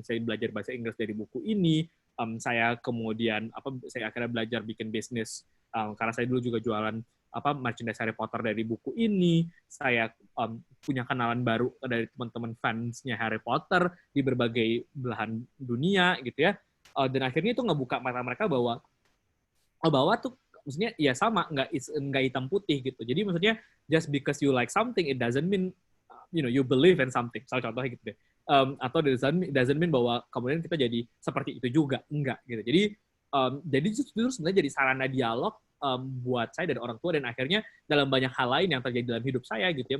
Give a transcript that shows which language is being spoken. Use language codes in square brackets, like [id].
[id] Saya belajar bahasa Inggris dari buku ini, saya kemudian saya akhirnya belajar bikin bisnis karena saya dulu juga jualan merchandise Harry Potter dari buku ini. Saya punya kenalan baru dari teman-teman fansnya Harry Potter di berbagai belahan dunia gitu ya. Dan akhirnya itu ngebuka mata mereka bahwa tuh maksudnya ya sama, nggak hitam putih gitu. Jadi maksudnya [en] just because you like something, it doesn't mean you believe in something. [id] Contohnya gitu deh. Atau [en] doesn't mean [id] bahwa kemudian kita jadi seperti itu juga, enggak gitu. Jadi justru sebenarnya jadi sarana dialog buat saya dan orang tua, dan akhirnya dalam banyak hal lain yang terjadi dalam hidup saya gitu ya.